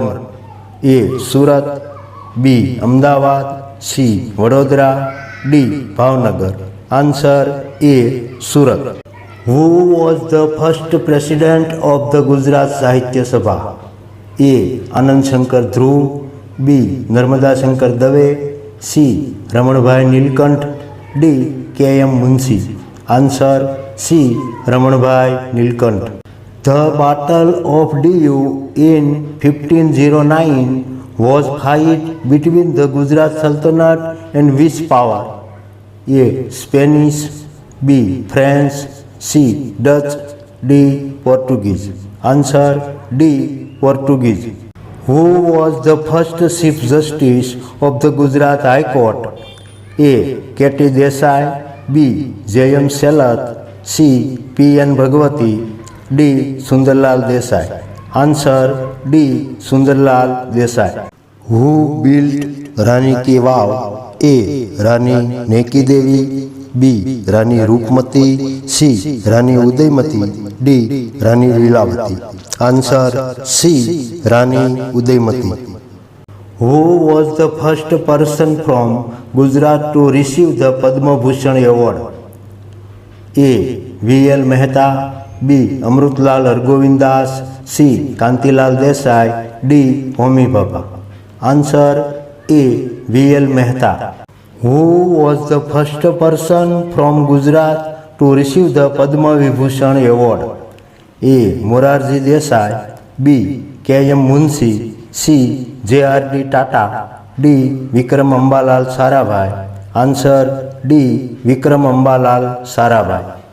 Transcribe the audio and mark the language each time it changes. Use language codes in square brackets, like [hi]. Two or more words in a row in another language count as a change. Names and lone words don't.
[en] A. Surat, B. Ahmedabad, C. Vadodara, D. Bhavnagar. Answer A. Surat. Who was the first president of the Gujarat Sahitya Sabha? A. Anand Shankar Dhruv, B. Narmada Shankar Dave, C. Ramanbhai Nilkant, D. K.M. Munshi. Answer C. Ramanbhai Nilkant. The Battle of Diu in 1509 was fight between the Gujarat Sultanate and which power? A. Spanish, B. French, C. Dutch, D. Portuguese. Answer D. Portuguese. Who was the first Chief Justice of the Gujarat High Court? A. K.T. Desai, B. J.M. Selat, C. P.N. Bhagwati, D. Sundarlal Desai. Answer D. Sundarlal Desai. Who built Rani Ki Vav? A. Rani Neki Devi, B. Rani Rupmati, C. Rani Udaymati, D. Rani Lilavati. Answer C. Rani Udaymati. Who was the first person from Gujarat to receive the Padma Bhushan Award? A. V.L. Mehta, B. Amrutlal Hargovindas, C. Kantilal Desai, D. Homi Bhabha. Answer A. V.L. Mehta. Who was the first person from Gujarat to receive the Padma Vibhushan Award? A. Morarji Desai, B. K.M. Munshi, C. J.R.D. Tata, D. Vikram Ambalal Sarabhai. Answer D. Vikram Ambalal Sarabhai.